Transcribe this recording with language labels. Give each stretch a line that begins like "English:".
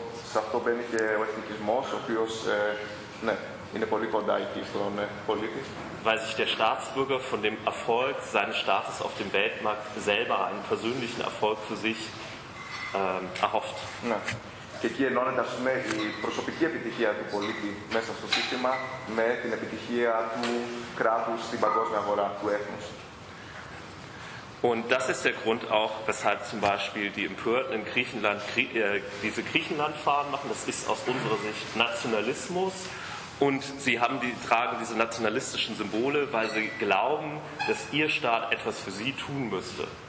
Greek: Σε αυτό μπαίνει και ο εθνικισμός, ο οποίος είναι πολύ κοντά εκεί στον πολίτη.
German: Weil sich der Staatsbürger von dem Erfolg seines Staates auf dem Weltmarkt selber einen persönlichen Erfolg für sich erhofft.
Greek: Ναι. Και εκεί ενώνεται, ας πούμε, η προσωπική επιτυχία του πολίτη μέσα στο σύστημα με την επιτυχία του κράτους στην παγκόσμια αγορά, του έθνους.
German: Und das ist der Grund auch, weshalb zum Beispiel die Empörten in Griechenland diese Griechenlandfahren machen. Das ist aus unserer Sicht Nationalismus. Und sie haben tragen diese nationalistischen Symbole, weil sie glauben, dass ihr Staat etwas für sie tun müsste.